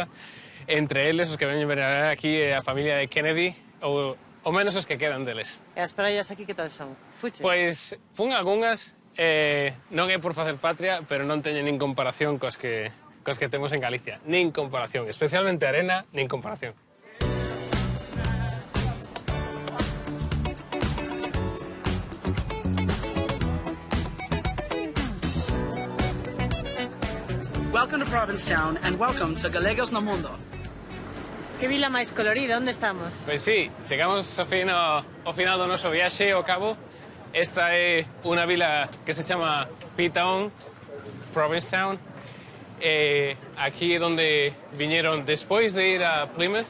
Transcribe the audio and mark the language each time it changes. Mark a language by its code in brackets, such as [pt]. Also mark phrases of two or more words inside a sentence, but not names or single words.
[gl] Entre eles, os que veñen veranear aquí é a familia de Kennedy, ou menos os que quedan deles. E as praias aquí que tal son? Fuches? Pois fun algunhas, non é por facer patria, pero non teñen nin comparación cos que temos en Galicia. Nin comparación, especialmente arena, nin comparación. [en] Welcome to Provincetown and welcome to Galegos no Mundo. [gl] Que vila máis colorida, onde estamos? Pois sí, chegamos ao final do noso viaxe ao cabo. Esta é unha vila que se chama P-Town, Provincetown. Aquí é onde viñeron despois de ir a Plymouth.